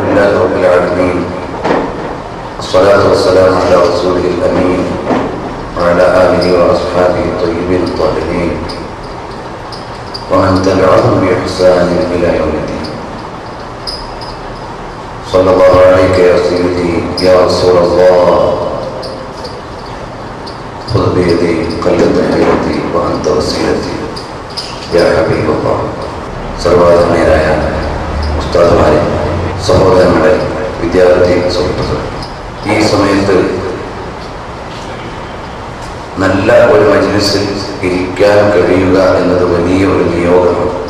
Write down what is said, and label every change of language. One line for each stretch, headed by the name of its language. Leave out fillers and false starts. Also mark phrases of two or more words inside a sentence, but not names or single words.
Arabic: لله رب العالمين، الصلاة والسلام على رسوله الأمين وعلى آله وأصحابه الطيبين الطاهرين ومن تبعهم بإحسان إلى يوم الدين. صلى الله عليك يا سيدي يا رسول الله، خذ بيدي قلت حياتي وأنت وسيلتي يا حبيب الله.
Malayalam: സർവ്വധനരായ ഉസ്താദുമാരെ, സഹോദരങ്ങളെ, വിദ്യാർത്ഥി സുഹൃത്തുക്കൾ, ഈ സമയത്ത് നല്ല ഒരു മജ്‌ലിസിൽ ഇരിക്കാൻ കഴിയുക എന്നത് വലിയ ഒരു നിയോഗമാണ്.